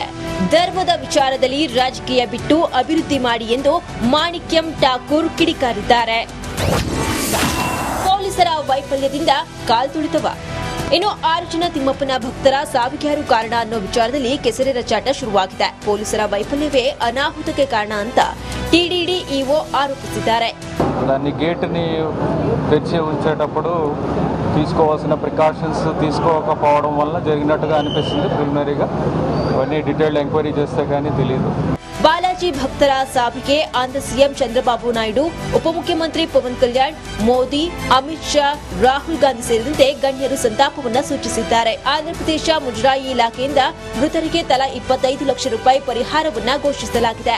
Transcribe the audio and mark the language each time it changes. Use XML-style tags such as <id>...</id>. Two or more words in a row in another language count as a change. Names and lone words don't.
<kn>ಧರ್ಮದ ವಿಚಾರದಲ್ಲಿ ರಾಜಕೀಯ ಬಿಟ್ಟು ಅಭಿವೃದ್ಧಿ ಮಾಡಿ ಎಂದು ಮಾಣಿಕ್ಯಂ ಠಾಕೂರ್ ಕಿಡಿಕಾರಿದ್ದಾರೆ. ಪೊಲೀಸರ ವೈಫಲ್ಯದಿಂದ ಕಾಲ್ತುಳಿತವ. ಇನ್ನು 6 ಜನ ತಿಮ್ಮಪ್ಪನ ಭಕ್ತರ ಸಾವಿಗೆ ಯಾರು ಕಾರಣ ಅನ್ನೋ ವಿಚಾರದಲ್ಲಿ ಕೆಸರೆ ರಚಾಟ ಶುರುವಾಗಿದೆ. ಪೊಲೀಸರ ವೈಫಲ್ಯವೇ ಅನಾಹುತಕ್ಕೆ ಕಾರಣ ಅಂತ ಟಿಡಿಡಿ ಇಒ ಆರೋಪಿಸಿದ್ದಾರೆ.</kn> <te>దాన్ని గేట్ని తెరిచి ఉంచేటప్పుడు తీసుకోవాల్సిన ప్రికాషన్స్ తీసుకోకపోవడం వల్ల జరిగినట్టుగా అనిపిస్తుంది ప్రిలిమినరీగా. అవన్నీ</te> <en>detailed enquiry</en> <te>చేస్తే కానీ తెలియదు.</te> <kn>ಬಾಲಾಜಿ ಭಕ್ತರ ಸಾವಿಗೆ ಆಂಧ್ರ ಸಿಎಂ ಚಂದ್ರಬಾಬು ನಾಯ್ಡು, ಉಪಮುಖ್ಯಮಂತ್ರಿ ಪವನ್ ಕಲ್ಯಾಣ್, ಮೋದಿ, ಅಮಿತ್ ಶಾ, ರಾಹುಲ್ ಗಾಂಧಿ ಸೇರಿದಂತೆ ಗಣ್ಯರು ಸಂತಾಪವನ್ನು ಸೂಚಿಸಿದ್ದಾರೆ. ಆಂಧ್ರಪ್ರದೇಶ ಮುಜರಾಯಿ ಇಲಾಖೆಯಿಂದ ಮೃತರಿಗೆ ತಲಾ 25 ಲಕ್ಷ ರೂಪಾಯಿ ಪರಿಹಾರವನ್ನು ಘೋಷಿಸಲಾಗಿದೆ.</kn>